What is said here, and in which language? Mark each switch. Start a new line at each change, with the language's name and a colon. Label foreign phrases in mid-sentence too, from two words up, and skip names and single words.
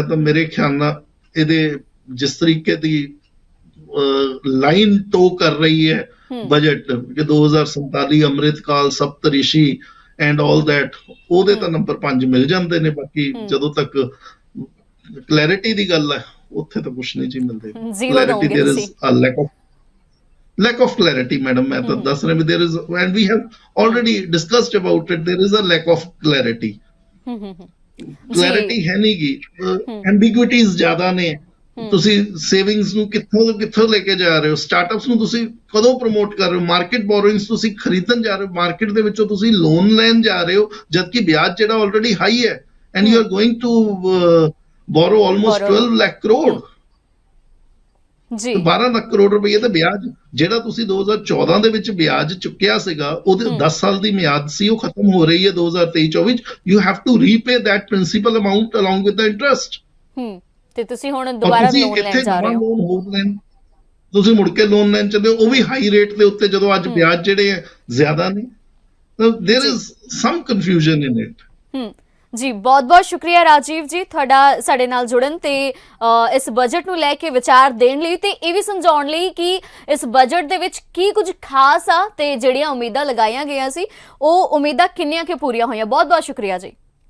Punjabi: ਤਾਂ ਮੇਰੇ ਖਿਆਲ ਨਾਲ ਇਹਦੇ ਜਿਸ ਤਰੀਕੇ ਦੀ ਲਾਈਨ ਟੋ ਕਰ ਰਹੀ ਹੈ ਬਜਟ ਕਿ 2047 ਅੰਮ੍ਰਿਤਕਾਲ ਸਪਤਰਿਸ਼ੀ
English: and all that,
Punjabi: ਉਹਦੇ ਤਾਂ ਨੰਬਰ 5 ਮਿਲ ਜਾਂਦੇ ਨੇ। ਬਾਕੀ ਜਦੋਂ ਤੱਕ ਕਲੈਰਿਟੀ ਦੀ ਗੱਲ ਹੈ ਉੱਥੇ ਤਾਂ ਕੁਛ ਨਹੀਂ ਜੀ ਮਿਲਦੇ।
English: ਕਲੈਰਿਟੀ there is a lack of clarity ਮੈਡਮ। ਮੈਂ ਤਾਂ ਦੱਸ ਰਿਹਾ ਵੀ there is and we have already discussed about it, there is a lack of clarity।
Punjabi: ਕਲੈਰਿਟੀ ਹੈ ਨਹੀਂ ਗੀ, ਐਂਬੀਗੁਇਟੀਜ਼ ਜ਼ਿਆਦਾ ਨੇ। ਤੁਸੀਂ ਸੇਵਿੰਗਸ ਨੂੰ ਕਿੱਥੋਂ ਲੈ ਕੇ ਜਾ ਰਹੇ ਹੋ, ਸਟਾਰਟਅਪਸ ਨੂੰ ਤੁਸੀਂ ਕਦੋਂ ਪ੍ਰਮੋਟ ਕਰ ਰਹੇ ਹੋ,
English: market borrowings
Punjabi: ਤੁਸੀਂ ਖਰੀਦਣ ਜਾ ਰਹੇ ਹੋ, ਮਾਰਕੀਟ ਦੇ ਵਿੱਚੋਂ ਤੁਸੀਂ ਲੋਨ ਲੈਣ ਜਾ ਰਹੇ ਹੋ ਜਦਕਿ ਵਿਆਜ ਜਿਹੜਾ ਆਲਰੇਡੀ ਹਾਈ ਹੈ
English: and you are going to borrow almost
Punjabi: 12 ਲੱਖ ਕਰੋੜ ਜੀ, 12 ਲੱਖ ਕਰੋੜ ਰੁਪਏ ਤੇ ਵਿਆਜ ਜਿਹੜਾ ਤੁਸੀਂ 2014 ਦੇ ਵਿੱਚ ਵਿਆਜ ਚੁੱਕਿਆ ਸੀਗਾ ਉਹਦੇ 10 ਸਾਲ ਦੀ ਮਿਆਦ ਸੀ, ਉਹ ਖਤਮ ਹੋ ਰਹੀ ਹੈ 2023-24 ਵਿੱਚ।
English: You have to repay that principal amount along with the interest.
Punjabi: ਤੇ ਤੁਸੀਂ ਹੁਣ ਦੁਬਾਰਾ ਲੋਨ ਲੈਣ ਜਾ ਰਹੇ ਹੋ, ਤੁਸੀਂ ਮੁੜ ਕੇ ਲੋਨ ਲੈਣ ਚੱਲੇ ਹੋ, ਉਹ ਵੀ
English: high rate
Punjabi: ਦੇ ਉੱਤੇ, ਜਦੋਂ ਅੱਜ ਵਿਆਜ ਜਿਹੜੇ ਹੈ ਜ਼ਿਆਦਾ ਨੇ।
English: there is some confusion in it।
Punjabi: ਜੀ, ਬਹੁਤ-ਬਹੁਤ ਸ਼ੁਕਰੀਆ ਰਾਜੀਵ ਜੀ ਤੁਹਾਡਾ ਸਾਡੇ ਨਾਲ ਜੁੜਨ ਤੇ ਇਸ ਬਜਟ ਨੂੰ ਲੈ ਕੇ ਵਿਚਾਰ ਦੇਣ ਲਈ ਤੇ ਇਹ ਵੀ ਸਮਝਾਉਣ ਲਈ ਕਿ ਇਸ ਬਜਟ ਦੇ ਵਿੱਚ ਕੀ ਕੁਝ ਖਾਸ ਆ ਤੇ ਜਿਹੜੀਆਂ ਉਮੀਦਾਂ ਲਗਾਈਆਂ ਗਈਆਂ ਸੀ ਉਹ ਉਮੀਦਾਂ ਕਿੰਨੀਆਂ ਕਿ ਪੂਰੀਆਂ ਹੋਈਆਂ। ਬਹੁਤ-ਬਹੁਤ ਸ਼ੁਕਰੀਆ ਜੀ।